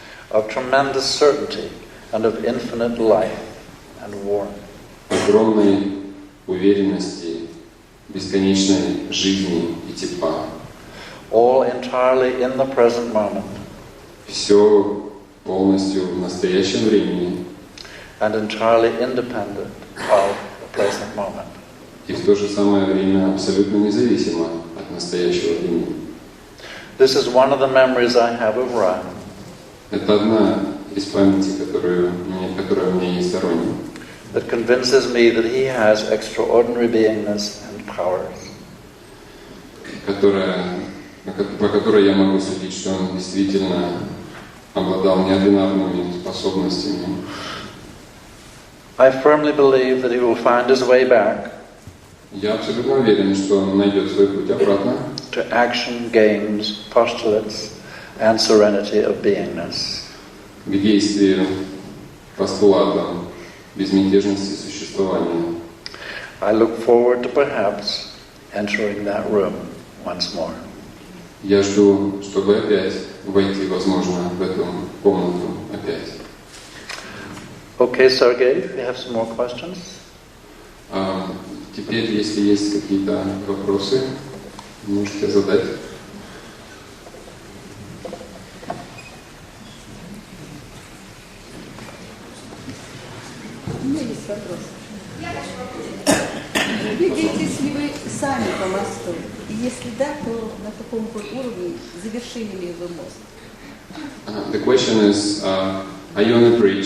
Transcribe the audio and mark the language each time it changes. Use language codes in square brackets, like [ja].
[en] of tremendous certainty and of infinite life and warmth. [ru] Огромной уверенности, бесконечной жизни и тепла. [en] All entirely in the present moment. [ru] Все полностью в настоящем времени. [en] And entirely independent of the present moment. [ru] И в то же самое время абсолютно независимо от настоящего времени. [en] This is one of the memories I have of Ryan. [ru] Это одна из памятей, которая у меня есть о Роне. [en] That convinces me that he has extraordinary beingness and powers. [ru] По которой я могу судить, что он действительно обладал неординарными способностями. [en] I firmly believe that he will find his way back. [ru] Я абсолютно уверен, что он найдет свой путь обратно. [en] To action, games, postulates, and serenity of beingness. [ru] К действию, постулатам, безмятежности существования. [en] I look forward to perhaps entering that room once more. [ru] Я жду, чтобы опять войти, возможно, в эту комнату опять. [en] Okay, Sergey, if you have some more questions. [ru] Теперь, если есть какие-то вопросы, можете задать. У меня есть вопрос. Двигаетесь ли вы сами по мосту? И если да, то на каком уровне завершили ли вы мост? [en] The question is, are you on the bridge?